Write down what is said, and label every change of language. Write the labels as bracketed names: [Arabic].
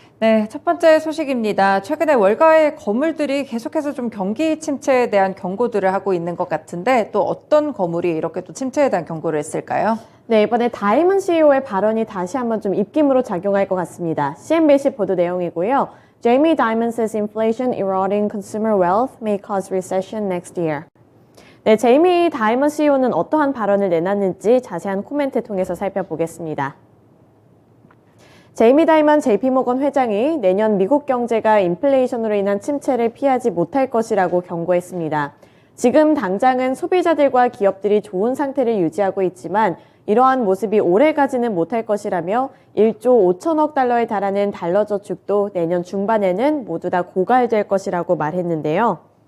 [Korean] 네, 첫 번째 소식입니다. 최근에 월가의 거물들이 계속해서 좀 경기 침체에 대한 경고들을 하고 있는 것 같은데 또 어떤 거물이 이렇게 또 침체에 대한 경고를 했을까요? 네, 이번에 다이먼 CEO의 발언이 다시 한번 좀 입김으로 작용할 것 같습니다. CNBC 보도 내용이고요. [English] Jamie Dimon says inflation eroding consumer wealth may cause recession next year. [Korean] 네, 제이미 다이먼 CEO는 어떠한 발언을 내놨는지 자세한 코멘트 통해서 살펴보겠습니다. 제이미 다이먼 JP모건 회장이 내년 미국 경제가 인플레이션으로 인한 침체를 피하지 못할 것이라고 경고했습니다. 지금 당장은 소비자들과 기업들이 좋은 상태를 유지하고 있지만 이러한 모습이 오래가지는 못할 것이라며 1조 5천억 달러에 달하는 달러 저축도 내년 중반에는 모두 다 고갈될 것이라고 말했는데요.